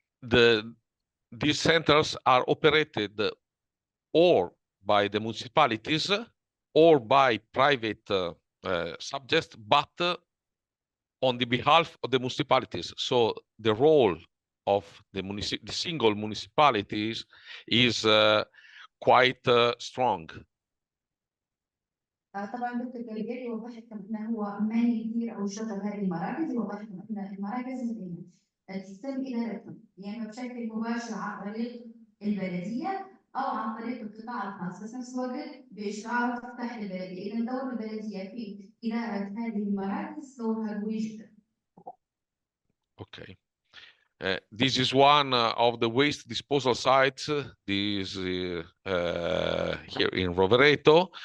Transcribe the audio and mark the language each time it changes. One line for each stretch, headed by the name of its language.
English: These centers are operated or by the municipalities or by private subjects, but on the behalf of the municipalities. So the role of the single municipalities is quite strong.
Arabic: طبعا دكتور الدائري يوضح لكم انه هو من يدير او يشغل هذه المراكز، يوضح لكم ان المراكز تتم ادارتها يا اما بشكل مباشر عن طريق البلديه او عن طريق القطاع الخاص، بس نفس الوقت باشراف تحت البلديه. اذا دور البلديه في اداره هذه المراكز دورها قوي جدا.
English: Okay. This is one of the waste disposal sites. This here in Rovereto.